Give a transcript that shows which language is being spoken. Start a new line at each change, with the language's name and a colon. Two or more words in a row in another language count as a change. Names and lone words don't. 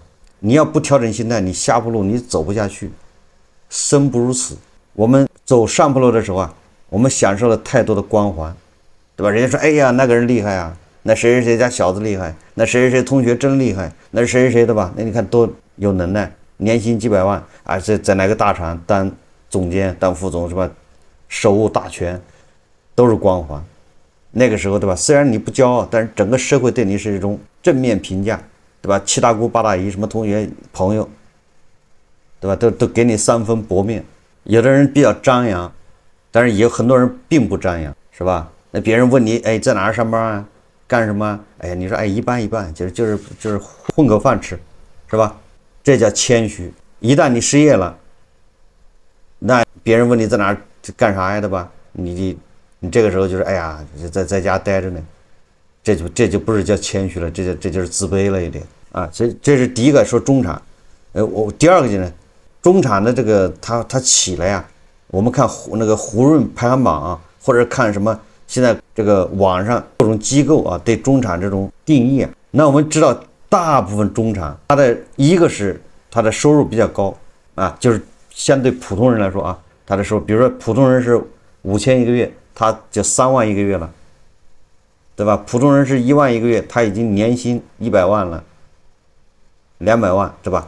Chinese: 你要不調整心態，你下坡路你走不下去，生不如死。我們走上坡路的時候啊，我們享受了太多的光環，对吧？人家說，哎呀，那個人厲害啊，那誰家小子厲害，那誰同學真厲害，那誰對吧？那你看都有能耐，年薪幾百萬啊，在哪個大廠當總監、當副總是吧？手握大權，都是光環。那個時候，對吧？雖然你不驕傲，但是整個社會對你是一種正面評價，對吧？七大姑八大姨，什麼同學朋友，對吧？都給你3分薄面。有的人比較張揚，但是也有很多人並不張揚，是吧？那別人問你，哎，在哪兒上班啊？幹什麼？哎呀，你說，哎，一般，就是混口飯吃，是吧？這叫謙虛。一旦你失業了，那別人問你在哪兒幹啥呀，對吧？你這個時候就是，哎呀，在家待着呢，這就不是叫謙虛了，這就是自卑了一點啊。所以這是第一個說中產。第二個呢，中產的這個他起來呀，我們看那個胡潤排行榜啊，或者看什麼現在這個網上各種機構啊對中產這種定義啊，那我們知道大部分中產他的一個是他的收入比較高啊，就是相對普通人來說啊，他的收入，比如說普通人是5000一個月，他就3萬一個月了，對吧？普通人是1萬一個月，他已經年薪100萬了，200萬，对吧？